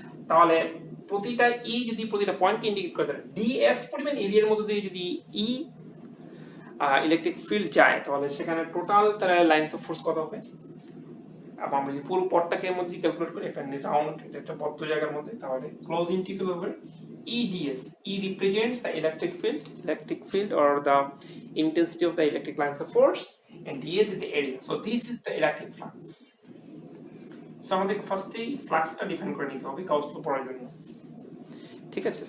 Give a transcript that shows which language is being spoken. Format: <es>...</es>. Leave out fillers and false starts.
<bn>তাহলে প্রতিটা ই যদি প্রতিটা পয়েন্টকে ইন্ডিকেট করে দেয়, ডিএস পরিমাণ এরিয়ার মধ্যে দিয়ে যদি ই ইলেকট্রিক ফিল্ড যায়, তাহলে সেখানে টোটাল তার লাইন্স অফ ফোর্স কত হবে। এবং আমরা যদি পুরো পথটাকে মধ্যে ক্যালকুলেট করি, একটা রাউন্ড, এটা একটা বদ্ধ জায়গার মধ্যে, তাহলে close integral over EDS.</bn> <en>E represents the electric field or the intensity of the electric lines of force, and DS is the area. So this is the electric flux.</en> <bn>So আমাদের ফার্স্টেই ফ্লাক্সটা define করে নিতে হবে Gauss ল পড়ার জন্য, ঠিক আছে।</bn>